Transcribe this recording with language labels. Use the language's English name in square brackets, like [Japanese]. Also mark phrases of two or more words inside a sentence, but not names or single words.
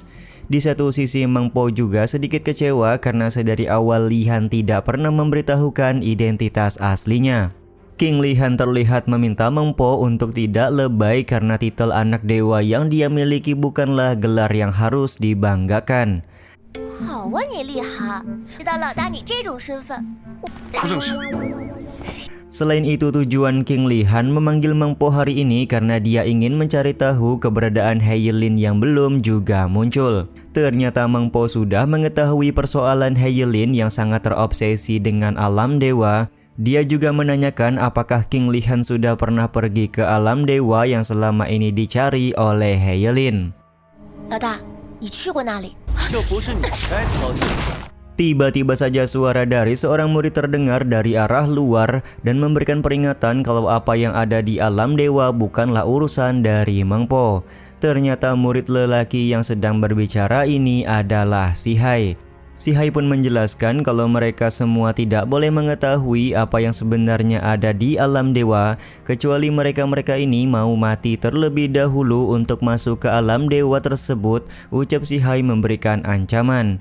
[Indonesian] Di satu sisi Meng Po juga sedikit kecewa karena sedari awal Li Han tidak pernah memberitahukan identitas aslinya. King Li Han terlihat meminta Meng Po untuk tidak lebay karena titel anak dewa yang dia miliki bukanlah gelar yang harus dibanggakan. [Chinese] 好啊，你厉害！知道老大你这种身份，不正式。 [Indonesian] Selain itu, tujuan King Li Han memanggil Meng Po hari ini karena dia ingin mencari tahu keberadaan Hailin yang belum juga muncul. Ternyata Meng Po sudah mengetahui persoalan Hailin yang sangat terobsesi dengan alam dewa. Dia juga menanyakan apakah King Li Han sudah pernah pergi ke alam dewa yang selama ini dicari oleh Hailin. [Chinese] 老大，你去过那里？这不是你该操心的。 [Indonesian] Tiba-tiba saja suara dari seorang murid terdengar dari arah luar dan memberikan peringatan kalau apa yang ada di alam dewa bukanlah urusan dari Meng Po. Ternyata murid lelaki yang sedang berbicara ini adalah Si Hai. Si Hai pun menjelaskan kalau mereka semua tidak boleh mengetahui apa yang sebenarnya ada di alam dewa, kecuali mereka-mereka ini mau mati terlebih dahulu untuk masuk ke alam dewa tersebut, ucap Si Hai memberikan ancaman.